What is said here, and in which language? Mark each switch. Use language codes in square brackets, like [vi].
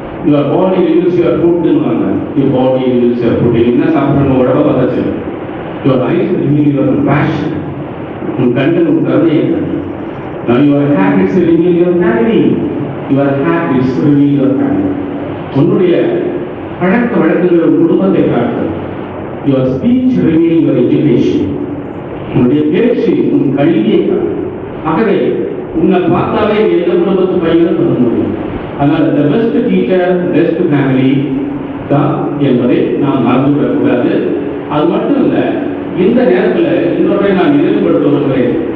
[en] Your body reveals your food. Your body reveals your food. [ta] என்ன சாப்பிடணும் உடம்ப பார்த்தாச்சு. [en] Your eyes reveal your passion. [ta] உன் கண்கள் உன் கருணையை. [en] Now your habits reveal your family. Your habits reveal your family. [ta] உன்னுடைய பழக்க வழக்கங்கள் குடும்பத்தை காட்டும். [en] Your speech reveal your education. [ta] உன்னுடைய பேச்சு உன் கல்வியை காட்டும். ஆகவே உன்னை பார்த்தாலே எந்த குடும்பத்து பையனும் சொல்ல முடியும். அதனால [en] the best teacher, best family [ta] தான் என்பதை நாம் மறந்துவிடக்கூடாது. அது மட்டும் இல்லை, இந்த நேரத்தில் இன்னொரு நான் நினைவுபடுத்துகிறேன்.